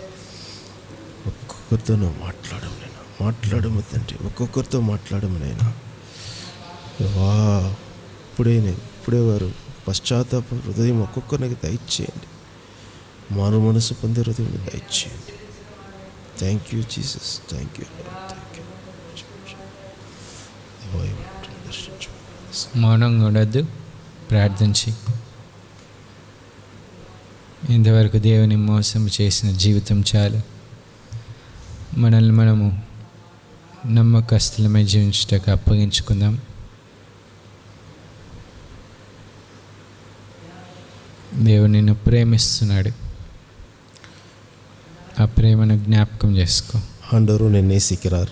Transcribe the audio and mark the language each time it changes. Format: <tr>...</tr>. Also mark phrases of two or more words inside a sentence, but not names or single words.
<te>ఒక్కొక్కరితో నువ్వు మాట్లాడము తండ్రి, ఒక్కొక్కరితో మాట్లాడమునైనా దేవా. ఇప్పుడే వారు పశ్చాత్తాప హృదయం ఒక్కొక్కరికి దయచేయండి. మారు మనసు పొందే హృదయం దయచేయండి.</te> <en>Thank you Jesus, thank you Lord, thank you.</en> <te>మౌనంగా ఉండొద్దు, ప్రార్థించి. ఇంతవరకు దేవుని మోసం చేసిన జీవితం చాలు. మనల్ని మనము నమ్మకస్తులమై జీవించటకు అప్పగించుకుందాం. దేవుడు నిన్ను ప్రేమిస్తున్నాడు. ఆ ప్రేమను ஞாபகம் చేసుకో.</te> <ta>ஆண்டவர் உன்னை நேசிக்கிறார்.</ta>